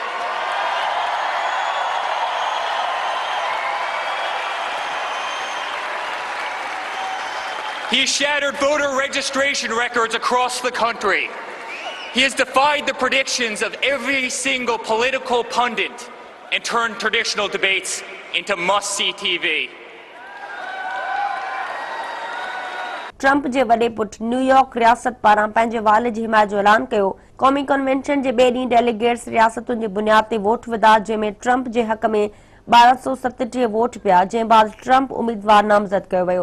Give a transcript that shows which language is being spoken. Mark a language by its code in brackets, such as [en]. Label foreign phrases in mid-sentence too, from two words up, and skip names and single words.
[en] He has shattered voter registration records across the country. He has defied the predictions of every single political pundit and turned traditional debates into must-see TV. [sd] ट्रंप जे वॾे पुटु न्यूयॉर्क रियासत पारां पंहिंजे वाल जी हिमायत जो ऐलान कयो। क़ौमी कन्वेंशन जे ॿिए ॾींहुं डेलीगेट्स रियासतुनि जी बुनियाद ते वोट विधा, जंहिंमें ट्रंप जे हक़ में 1237 वोट पिया, जंहिं बाद ट्रंप उम्मीदवार नामज़द कयो वियो।